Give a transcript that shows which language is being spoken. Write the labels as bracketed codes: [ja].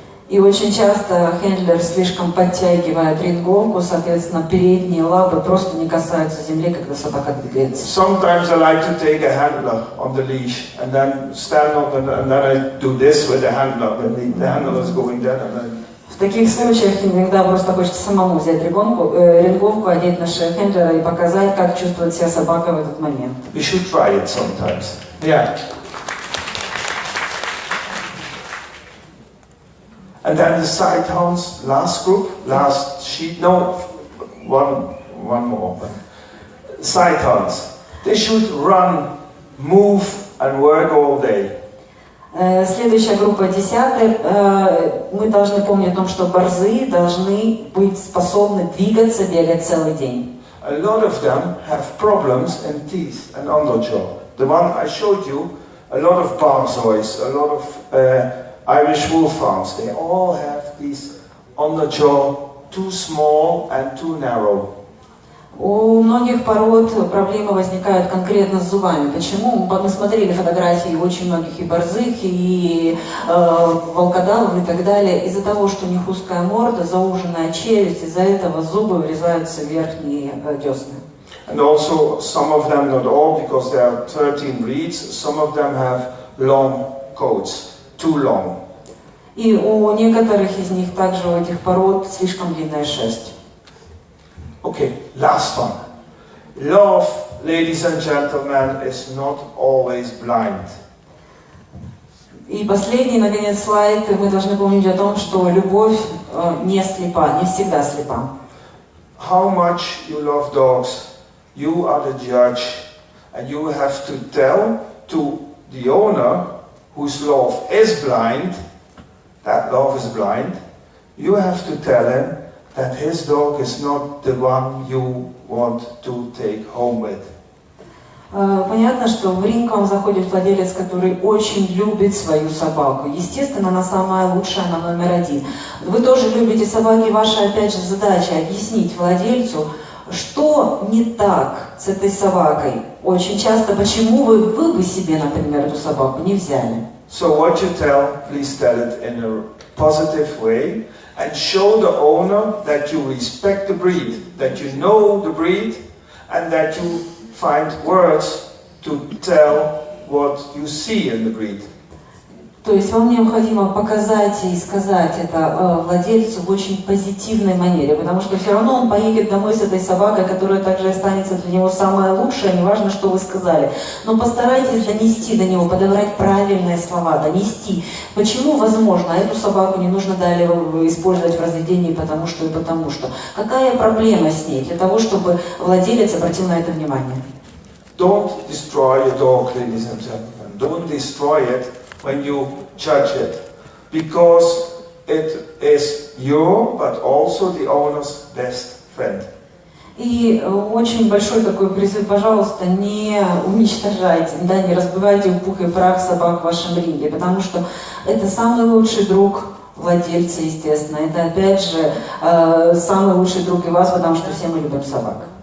[ru] И очень часто хендлер слишком подтягивает ринговку, соответственно, передние лапы просто не касаются земли, когда собака двигается. [en] Sometimes I like to take a handler on the leash and then stand on it, and then I do this with the handler. The handler is going down and then... [ru] В таких случаях иногда просто хочется самому взять ринговку, одеть на шею хендлера и показать, как чувствует себя собака в этот момент. [en] You should try it sometimes. Yeah. And then the sighthounds, last group, last sheet, no, one more. Sighthounds, they should run, move and work all day. [ru] Следующая группа, 10-я. Мы должны помнить о том, что борзы должны быть способны двигаться, бегать целый день. [en] A lot of them have problems in teeth and underjaw. The one I showed you, a lot of Barzois, a lot of Irish Wolfhounds, they all have these underjaw too small and too narrow. [ru] У многих пород проблемы возникают конкретно с зубами. Почему? Мы смотрели фотографии очень многих и борзых, и волкодавов и так далее. Из-за того, что у них узкая морда, зауженная челюсть, из-за этого зубы врезаются в верхние десны. [en] And also some of them, not all, because there are 13 breeds, some of them have long coats, too long. [ru] И у некоторых из них также у этих пород слишком длинная шерсть. [en] Okay, last one. Love, ladies and gentlemen, is not always blind. [ru] И последний, наконец, слайд. Мы должны помнить о том, что любовь не слепа, не всегда слепа. [en] How much you love dogs, you are the judge, and you have to tell to the owner whose love is blind, that love is blind, you have to tell him that his dog is not the one you want to take home with. [ru] Понятно, что в ринг вам заходит владелец, который очень любит свою собаку. Естественно, она самая лучшая, она номер один. Вы тоже любите собаки, ваша, опять же, задача объяснить владельцу, что не так с этой собакой. Очень часто, почему вы бы себе, например, эту собаку не взяли. [en] So what you tell, please tell it in a positive way and show the owner that you respect the breed, that you know the breed, and that you find words to tell what you see in the breed. [ru] То есть вам необходимо показать и сказать это владельцу в очень позитивной манере, потому что все равно он поедет домой с этой собакой, которая также останется для него самая лучшая, неважно, что вы сказали. Но постарайтесь донести до него, подобрать правильные слова, донести. Почему, возможно, эту собаку не нужно далее использовать в разведении, потому что и потому что. Какая проблема с ней, для того, чтобы владелец обратил на это внимание. [en] Don't destroy your dog, ladies and gentlemen. Don't destroy it when you judge it, because it is your, but also the owner's best friend. [ru] И очень большой такой призыв, пожалуйста, не уничтожайте, да, не разбивайте в пух и прах собак в вашем ринге, потому что это самый лучший друг владельца, естественно. Это, опять же, самый лучший друг и вас, потому что все мы любим собак.